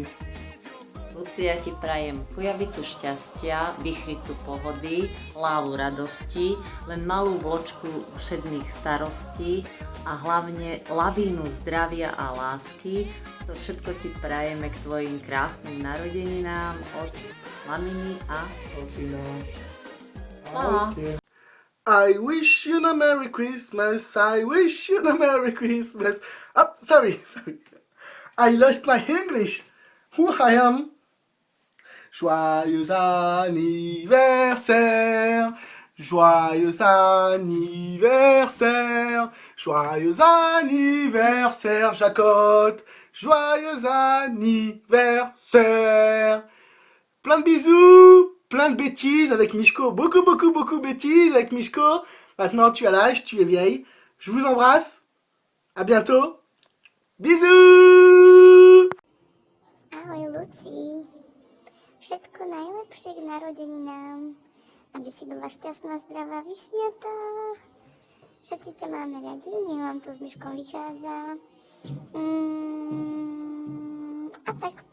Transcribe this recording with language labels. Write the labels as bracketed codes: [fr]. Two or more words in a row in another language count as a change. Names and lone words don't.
[sk] Lucia, ti prajem kujavicu šťastia, vichricu pohody, lávu radosti, len malú vločku všedných starostí a hlavne lavínu zdravia a lásky. To všetko ti prajeme k tvojim krásnym narodeninám od maminy a ocina. Ahojte. [en] I wish you a Merry Christmas, I wish you a Merry Christmas. Oh, sorry. I lost my English. Who I am? [fr] Joyeux anniversaire, joyeux anniversaire, joyeux anniversaire, Jacotte, joyeux anniversaire. Plein de bisous, plein de bêtises avec Mishko, beaucoup de bêtises avec Mishko. Maintenant tu as l'âge, tu es vieille. Je vous embrasse, à bientôt, bisous. [sk] Ahoj Luci, všetko najlepšie k narodeninám, aby si bola šťastná, zdravá, vysmiatá. Všetci ťa máme radi, nech vám to s Myškom vychádza. A tak.